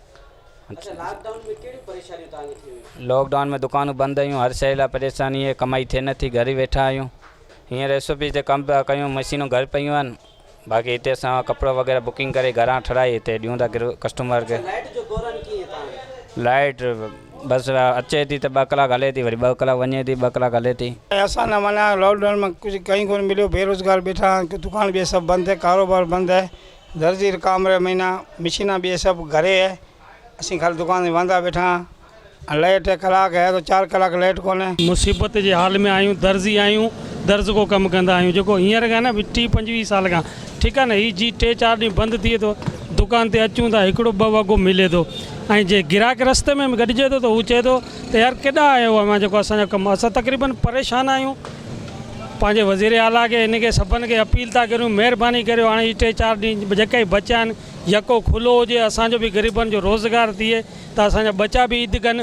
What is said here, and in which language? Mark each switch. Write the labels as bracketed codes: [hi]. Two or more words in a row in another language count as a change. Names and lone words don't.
[sd] लॉकडाउन में दुकानूं बंदि आहियूं, हर शइ लाइ परेशानी आहे, कमाई थिए नथी, घर ई वेठा आहियूं। हींअर रेसिपी ते कमु पिया कयूं, मशीनूं घर पयूं आहिनि, बाक़ी हिते असां कपिड़ो वग़ैरह बुकिंग करे घरां ठहाराई हिते ॾियूं था कस्टमर खे। लाइट बसि अचे थी त 2 कलाक हले थी, वरी 2 कलाक वञे थी, 2 कलाक हले थी। असां न माना लॉकडाउन में कुछ कहीं कोन मिलियो, बेरोज़गार बैठा, [ur] دکان بھی سب بند ہے، کاروبار بند ہے, [sd] दर्जी काम रहे महीना, मशीना भी सब घरे है, असीं खाली दुकान में वांदा बैठा। लाइट कलाक है तो 4 कलाक लाइट कोने। मुसीबत जे हाल में आयूं, दर्जी आयूं, दर्ज को कम कंदा आयूं, जेको हींअर खां न 20-25 साल खां, ठीक है ना, ही जी 3-4 ॾींहं बंद थिए तो दुकान ते अचूं था, 1-2 वॻो मिले तो, ऐं जे गिराक रस्ते में गॾिजे थो त हू चए थो त यार केॾां आयो आहे मां, जेको असांजो कमु, असां तक़रीबन परेशान आहियूं। पंहिंजे वज़ीर आला खे हिन खे सभिनि खे अपील था करियूं, महिरबानी करियो, हाणे 3-4 ॾींहं जेके ई बचा आहिनि यको खुलो हुजे, असांजो बि ग़रीबनि जो रोज़गार थिए त असांजा बचा बि ईद कनि।